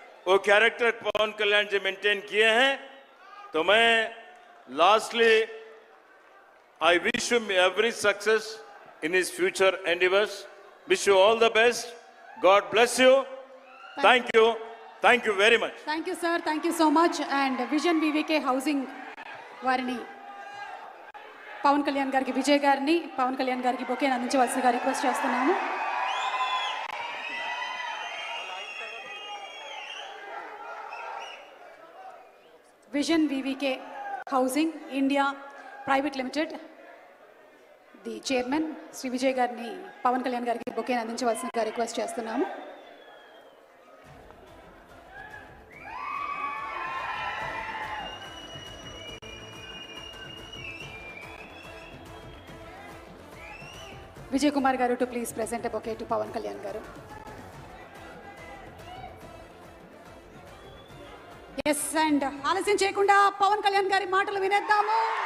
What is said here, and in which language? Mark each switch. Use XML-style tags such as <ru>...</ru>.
<hi>वो कैरेक्टर पवन कल्याण जी मेंटेन किए हैं।</hi> <en>तो मैं lastly I wish him every success in his future endeavours, wish you all the best, God bless you, thank you very much. Thank you sir, thank you so much.</en> <te>And vision VVK housing వారిని, పవన్ కళ్యాణ్ గారికి, విజయ్ గారిని పవన్ కళ్యాణ్ గారికి బొకేని అందించవలసిగా request చేస్తున్నాము. Vision VVK housing India private limited the chairman Shri Vijay గారిని పవన్ కళ్యాణ్ గారికి బొకేని అందించవలసిగా request చేస్తున్నాము.</te> <en>Vijay Kumar garu to please present a bouquet to Pawan Kalyan garu. Yes, and</en> <te>ఆలస్యం చేయకుండా పవన్ కళ్యాణ్ గారి మాటలు వినేద్దాము.</te>